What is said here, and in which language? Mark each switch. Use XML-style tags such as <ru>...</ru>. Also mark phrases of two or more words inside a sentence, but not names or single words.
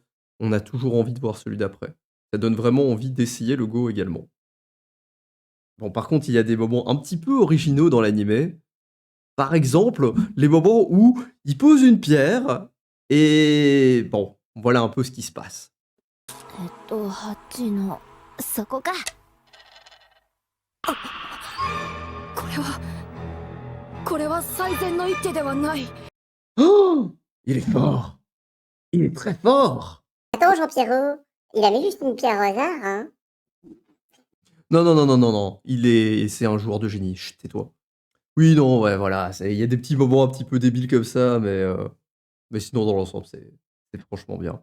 <fr>On a toujours envie de voir celui d'après. Ça donne vraiment envie d'essayer le Go également. Bon, par contre, il y a des moments un petit peu originaux dans l'animé. Par exemple, les moments où il pose une pierre et bon, voilà un peu ce qui se passe.</fr> <ja>8 のそこか。これは最善の一手ではない。</ja> <fr>Oh, il est fort. Il est très fort. Attends, Jean-Pierrot, il avait juste une pierre au hasard, hein? Non, non, non, non, non, non. C'est un joueur de génie. Chut, tais-toi. Oui, non, ouais, voilà. Il y a des petits moments un petit peu débiles comme ça, mais sinon, dans l'ensemble, c'est franchement bien.</fr>